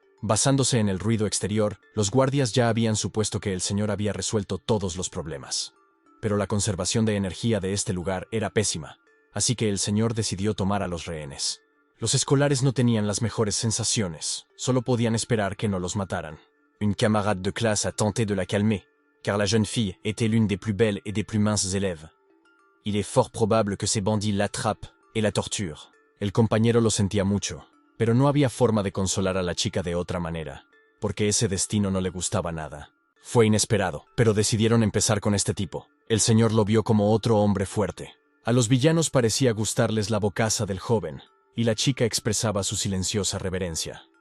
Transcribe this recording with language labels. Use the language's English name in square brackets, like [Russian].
[Spanish] Basándose en el ruido exterior, los guardias ya habían supuesto que el señor había resuelto todos los problemas. Pero la conservación de energía de este lugar era pésima, así que el señor decidió tomar a los rehenes. Los escolares no tenían las mejores sensaciones, solo podían esperar que no los mataran. [French] Une camarade de classe a tenté de la calmer, car la jeune fille était l'une des plus belles et des plus minces élèves. Il est fort probable que ces bandits l'attrapent et la torturent. [Spanish] El compañero lo sentía mucho, pero no había forma de consolar a la chica de otra manera, porque ese destino no le gustaba nada. Fue inesperado, pero decidieron empezar con este tipo. El señor lo vio como otro hombre fuerte. A los villanos parecía gustarles la bocaza del joven, y la chica expresaba su silenciosa reverencia.